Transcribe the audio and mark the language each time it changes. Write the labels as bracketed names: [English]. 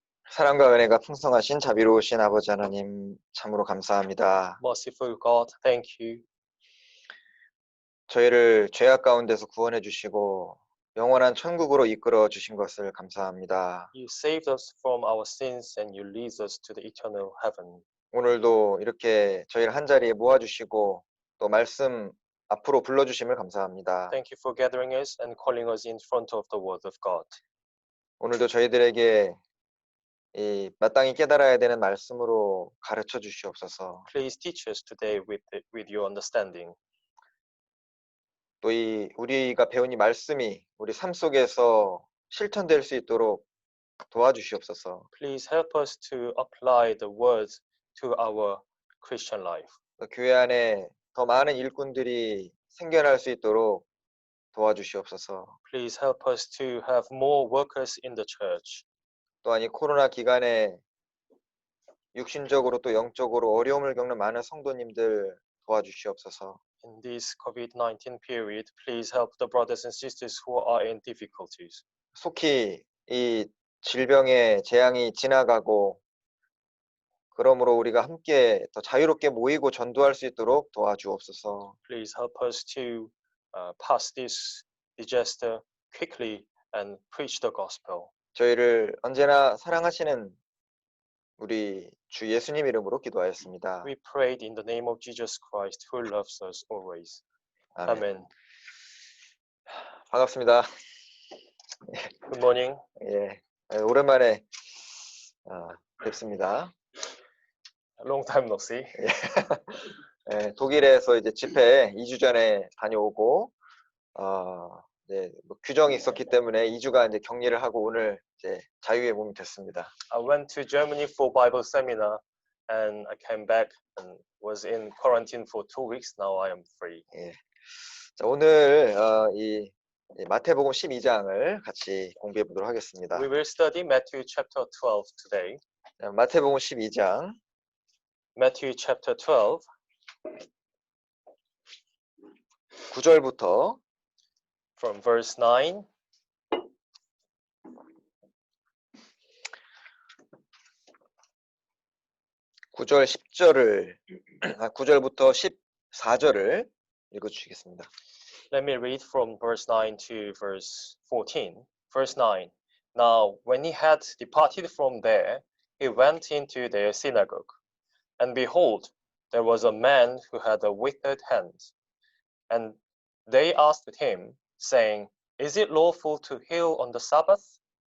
[Korean] 사랑과 은혜가 풍성하신 자비로우신 아버지 하나님 참으로 감사합니다. [English] Merciful God, thank you. [Korean] 저희를 죄악 가운데서 구원해 주시고 영원한 천국으로 이끌어 주신 것을 감사합니다. [English] You saved us from our sins and you lead us to the eternal heaven. [Korean] 오늘도 이렇게 저희를 한자리에 모아주시고 또 말씀 앞으로 불러주심을 감사합니다. [English] Thank you for gathering us and calling us in front of the word of God. [Korean] 오늘도 저희들에게 이 마땅히 깨달아야 되는 말씀으로 가르쳐 주시옵소서. [English] Please teach us today with your understanding. [Korean] 또 이 우리가 배운 이 말씀이 우리 삶 속에서 실천될 수 있도록 도와주시옵소서. [English] Please help us to apply the words to our Christian life. [Korean] 또 교회 안에 더 많은 일꾼들이 생겨날 수 있도록 도와주시옵소서. [English] Please help us to have more workers in the church. [Korean] 또한 이 코로나 기간에 육신적으로 또 영적으로 어려움을 겪는 많은 성도님들 도와주시옵소서. [English] In this COVID-19 period, please help the brothers and sisters who are in difficulties. [Korean] 속히 이 질병의 재앙이 지나가고 그러므로 우리가 함께 더 자유롭게 모이고 전도할 수 있도록 도와주옵소서. [English] Please help us to pass this disaster quickly and preach the gospel. [Korean] 저희를 언제나 사랑하시는 우리 주 예수님 이름으로 기도하였습니다. [English] We prayed in the name of Jesus Christ, who loves us always. [Korean] 아멘. [English] Amen. [Korean] 반갑습니다. [English] Good morning. [Korean] 예, 오랜만에 뵙습니다. [English] Long time no see. [Korean] 예, 독일에서 이제 집회 2주 전에 다녀오고 네, 뭐 규정이 있었기 때문에 2주간 이제 격리를 하고 오늘 이제 자유의 몸이 됐습니다. [English] I went to Germany for Bible seminar and I came back and was in quarantine for 2 weeks. Now I am free. [Korean] 예. 자, 오늘 이 마태복음 12장을 같이 공부해 보도록 하겠습니다. [English] We will study Matthew chapter 12 today. [Korean] 자, 마태복음 12장 [English] Matthew chapter 12 [Korean] 9절부터 [English] from verse 9 [Korean] 9절 10절을 9절부터 14절을 읽어 주시겠습니다. [English] Let me read from verse 9 to verse 14. Verse 9. Now, when he had departed from there, he went into their synagogue. And behold, there was a man who had a withered hand. And they asked him, saying, Is it lawful to heal on the Sabbath?